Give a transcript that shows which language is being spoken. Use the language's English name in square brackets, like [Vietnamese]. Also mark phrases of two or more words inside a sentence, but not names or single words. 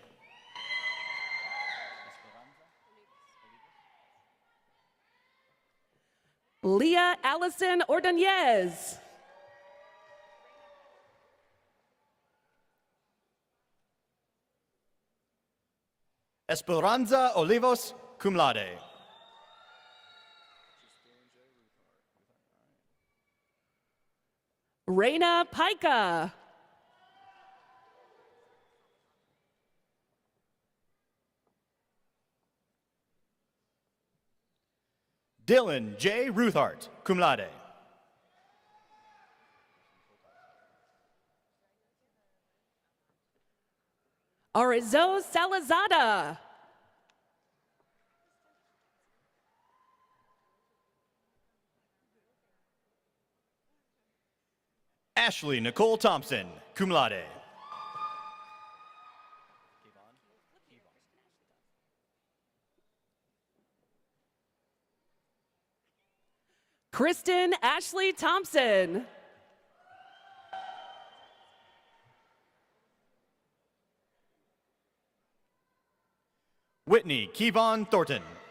[English] Leah Allison Ordonez. Esperanza Olivos, [Latin] cum laude. [English] Reina Pica. Dylan J. Ruthart, [Latin] cum laude. [English] Arizo Salazada. Ashley Nicole Thompson, [Latin] cum laude. [English] Kristen Ashley Thompson. Whitney Kevon Thornton.